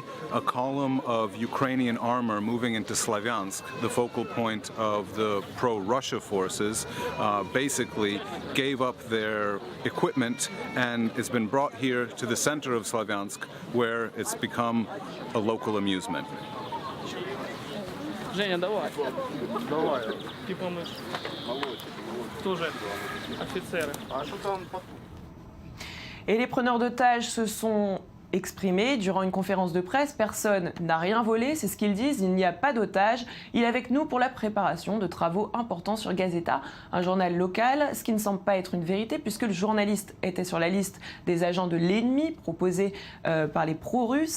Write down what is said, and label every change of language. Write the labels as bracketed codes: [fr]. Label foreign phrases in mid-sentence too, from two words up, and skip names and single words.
[en] a column of Ukrainian armor moving into Slavyansk, the focal point of the pro-Russia forces, basically gave up their equipment and it's been brought here to the center of Slavyansk where it's become a local amusement. [ru] Женя, давай. Давай. Типа мы тоже офицеры. А что там? [fr] Et les preneurs d'otages se sont exprimé durant une conférence de presse. Personne n'a rien volé, c'est ce qu'ils disent. Il n'y a pas d'otage. Il est avec nous pour la préparation de travaux importants sur Gazeta, un journal local, ce qui ne semble pas être une vérité puisque le journaliste était sur la liste des agents de l'ennemi proposés par les pro-russes.